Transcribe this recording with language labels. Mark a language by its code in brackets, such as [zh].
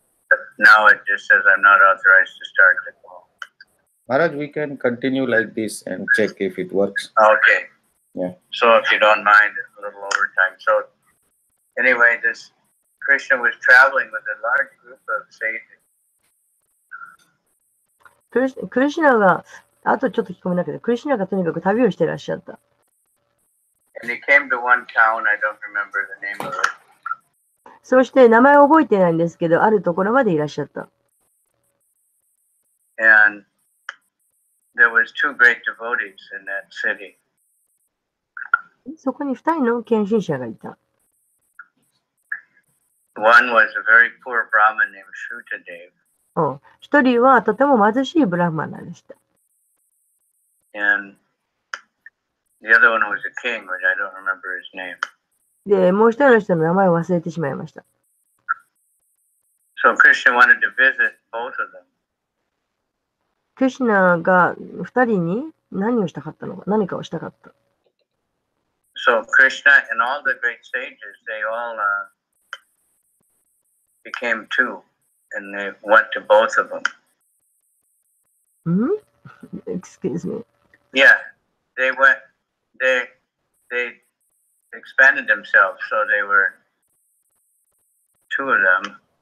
[en] But now it just says I'm not authorized to start the call. Maharaj, we can continue like this and check if it works. Okay. Yeah. So if you don't mind, a little overtime. So anyway, this Krishna was traveling with a large group of sages. [ja] クリシュナが、あとちょっと聞こえなくて、クリシュナがとにかく旅をしてらっしゃった。 [en] And he came to one town, I don't remember the name of it. [ja] そして名前を覚えてないんですけど、あるところまでいらっしゃった。 [en] And there was two great devotees in that city. [ja] そこに2人の献身者がいた。 [en] One was a very poor Brahmin named Shrutadev. [ja] 1人はとても貧しいブラフマナでした。 [en] And the other one was a king, which I don't remember his name. [ja] で、もう1人の人の名前を忘れてしまいました。 [en] So Krishna wanted to visit both of them. [ja] クリシュナが2人に何をしたかったのか、何かをしたかった。 [en] So Krishna and all the great sages, they all became two, and they went to both of them. Excuse me. Yeah, they went. They expanded themselves, so they were two of them.